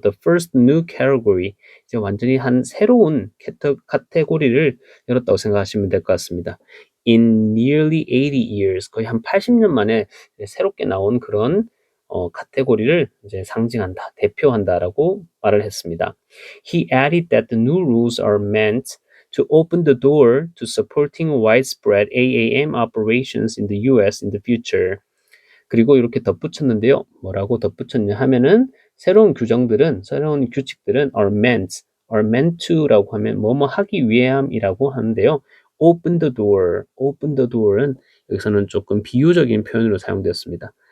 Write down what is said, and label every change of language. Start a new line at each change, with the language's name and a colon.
English: The first new category,
Korean: 이제 완전히 한 새로운 카테고리를 열었다고 생각하시면 될 것 같습니다.
English: In nearly 80 years,
Korean: 거의 한 80년 만에 새롭게 나온 그런 카테고리를 이제 상징한다, 대표한다라고 말을 했습니다.
English: He added that the new rules are meant to open the door to supporting widespread AAM operations in the US in the future.
Korean: 그리고 이렇게 덧붙였는데요. 뭐라고 덧붙였냐 하면은 새로운 규칙들은
English: are meant to
Korean: 라고 하면 뭐뭐 하기 위함이라고 하는데요.
English: open the door
Korean: 은 여기서는 조금 비유적인 표현으로 사용되었습니다.